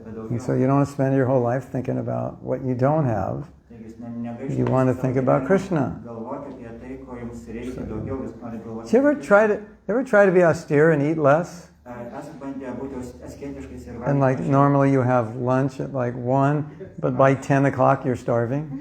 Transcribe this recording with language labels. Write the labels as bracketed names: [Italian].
[English] And so you don't want to spend your whole life thinking about what you don't have. You want to think about Krishna. [Lithuanian] jums reikia daugiau, jūs norit galvoti. [English] Do you ever try to be austere and eat less? [Lithuanian] Esat bandę būti asketiškais ir [English] And like normally you have lunch at like 1, but by 10 o'clock you're starving.